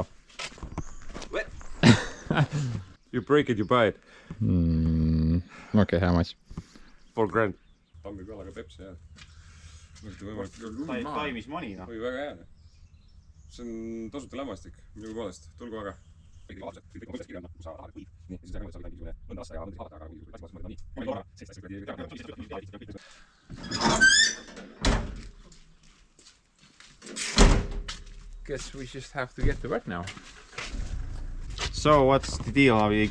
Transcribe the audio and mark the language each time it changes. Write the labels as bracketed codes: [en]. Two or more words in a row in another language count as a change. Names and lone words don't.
[en] What? You break it, you buy it. Okay, how much? $4,000. [et] Tammi peale ka Pepsi jah. [en] Time is money noh. [et] Oi, väga hea. See on tasuta lämmastik, minu poolest. Tulgu aga. [en] Guess we just have to get to work now. So what's the deal, Avik?